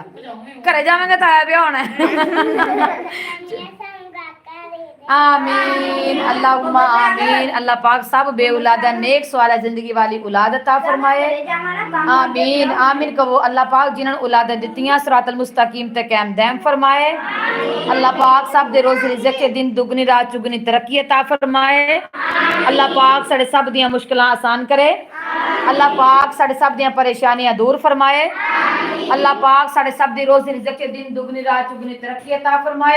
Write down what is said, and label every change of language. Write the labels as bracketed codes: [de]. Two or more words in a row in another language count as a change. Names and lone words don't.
[pa] گھرے جاوو گے تے آیا ویاہ ہونا ہے. [ar] آمين اللهم آمين. [pa] اللہ پاک سب بے اولاداں نوں نیک صالح زندگی والی اولاد عطا فرمائے. آمین آمین کہو. اللہ پاک جنہاں نوں اولاداں دتیاں [ar] الصراط المستقيم [pa] تے قائم دائم فرمائے. اللہ پاک سب دے روزی رزق نوں دن دگنی رات چوگنی ترقی عطا فرمائے. اللہ پاک ساڈے سب دیاں مشکلاں آسان کرے۔ اللہ پاک ساڈے سب دیاں پریشانیاں دور فرمائے. اللہ پاک ساڈے سب دی روزی رزق نوں دن دگنی رات چوگنی ترقی عطا فرمائے.